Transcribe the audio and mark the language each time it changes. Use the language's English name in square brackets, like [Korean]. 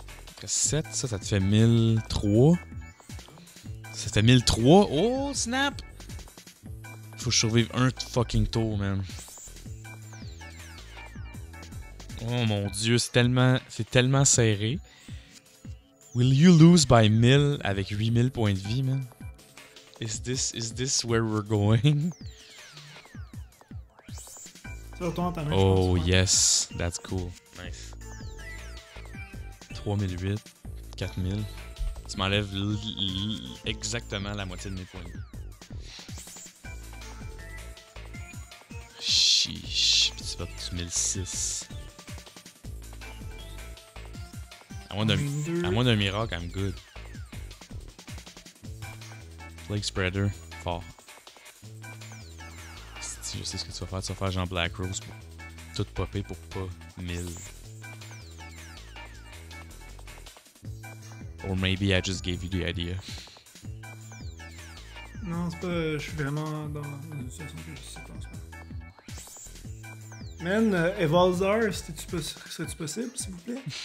[French] Après 7, ça te fait 1003. Ça te fait 1003. Oh, snap! Faut que je survive un fucking tour, man. Oh mon dieu, c'est tellement serré. Will you lose by 1000 avec 8000 points de vie, man? [English] Is this where we're going? [French] Ça retourne dans ta main, je [English] Oh [French] pense, ouais. [English] yes, that's cool. Nice. 3008, 4000. [French] Tu m'enlèves exactement la moitié de mes points de vie. Chiche, pis tu vas pour 1006. À moins d'un miracle, I'm good. Plague Spreader, fort. Je sais ce que tu vas faire. Tu vas faire genre Black Rose pour tout popper pour pas 1000. [English] Or maybe I just gave you the idea. [French] Non, c'est pas. Je suis vraiment dans une situation que je sais pas en ce moment. Man, Evolzar, serait-tu possible, s'il vous plaît?